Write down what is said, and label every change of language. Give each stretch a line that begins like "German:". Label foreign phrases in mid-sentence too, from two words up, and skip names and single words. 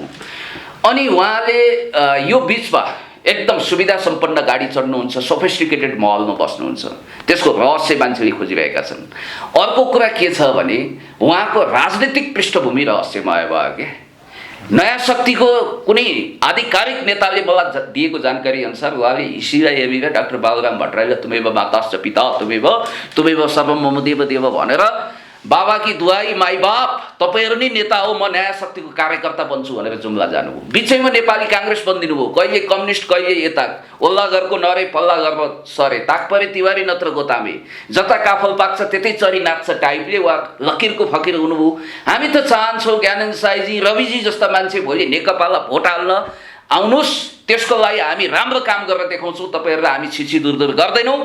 Nepali: अनि उहाँले यो बिचमा एकदम सुविधा सम्पन्न गाडी चढ्नुहुन्छ, सोफिस्टिकेटेड महलमा बस्नुहुन्छ, त्यसको रहस्य मान्छेले खोजिरहेका छन्। अर्को कुरा के छ भने उहाँको राजनीतिक पृष्ठभूमि रहस्यमय भयो क्या। नयाँ शक्तिको कुनै आधिकारिक नेताले मलाई दिएको जानकारी अनुसार उहाँले हिसीलाई हेरेर डाक्टर बाबुराम भट्टराईलाई
Sanskrit: तुमेव माताश्च पिता तुमेव सर्वम मम देव देव
Nepali: भनेर
Hindi: बाबा की दुहाई माई बाप
Nepali: तपाईँहरू नै नेता हो, म नयाँ शक्तिको कार्यकर्ता बन्छु भनेर जुम्ला जानुभयो। बिचैमा नेपाली काङ्ग्रेस बनिदिनु भयो, कहिले कम्युनिस्ट कहिले यता ओल्ला घरको नरे पल्ला घरमा सरे ताकपरे तिवारी नत्र गोतामे जता काफल पाक्छ त्यतै चरी नाच्छ टाइपले वा लकिरको फकिर हुनुभयो। हामी त चाहन्छौँ ज्ञानेन्द्र साईजी रविजी जस्ता मान्छे भोलि नेकपालाई भोट हाल्न आउनुहोस्, त्यसको लागि हामी राम्रो काम गरेर देखाउँछौँ, तपाईँहरूलाई हामी छिछि दूर गर्दैनौँ।